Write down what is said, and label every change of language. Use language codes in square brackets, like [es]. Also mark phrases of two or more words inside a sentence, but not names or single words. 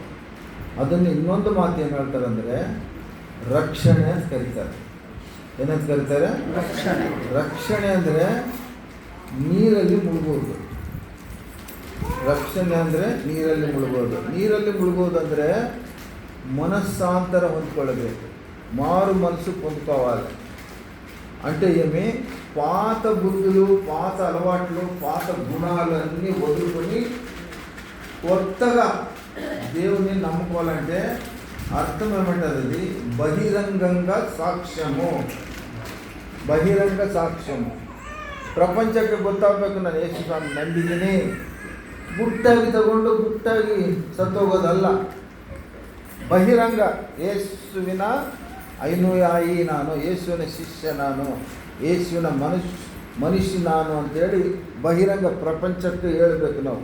[kn] ಅದನ್ನು ಇನ್ನೊಂದು ಮಾತು ಏನು ಹೇಳ್ತಾರೆ ಅಂದರೆ ರಕ್ಷಣೆ ಅಂತ ಕರೀತಾರೆ. ಏನಂತ ಕರೀತಾರೆ? ರಕ್ಷಣೆ. ರಕ್ಷಣೆ ಅಂದರೆ ನೀರಲ್ಲಿ ಮುಳುಗೋದು. ರಕ್ಷಣೆ ಅಂದರೆ ನೀರಲ್ಲಿ ಮುಳುಗೋದು. ನೀರಲ್ಲಿ ಮುಳುಗೋದು ಅಂದರೆ మనస్సాంతర ಹೊಂದ್ಕೊಳ್ಳಬೇಕು, [te] మారు మనసు పొందుకోవాలి. అంటే ఏమి? పాత బుద్ధులు, పాత అలవాట్లు, పాత గుణాలన్నీ వదులుకొని కొత్తగా దేవుని నమ్ముకోవాలంటే అర్థం ఏమంటారు? అది బహిరంగంగా సాక్ష్యము. బహిరంగ సాక్ష్యము [kn] ಪ್ರಪಂಚಕ್ಕೆ ಗೊತ್ತಾಗಬೇಕು, ನಾನು ಯೇಸು ಸ್ವಾಮಿ ನಂಬಿದ್ದೀನಿ. ಗುಟ್ಟಾಗಿ ತಗೊಂಡು ಗುಟ್ಟಾಗಿ ಸತ್ತೋಗೋದಲ್ಲ. ಬಹಿರಂಗ ಯೇಸುವಿನ ಅನುಯಾಯಿ ನಾನು, ಯೇಸುವಿನ ಶಿಷ್ಯ ನಾನು, ಯೇಸುವಿನ ಮನುಷ್ಯ ನಾನು ಅಂತೇಳಿ ಬಹಿರಂಗ ಪ್ರಪಂಚಕ್ಕೆ ಹೇಳಬೇಕು ನಾವು.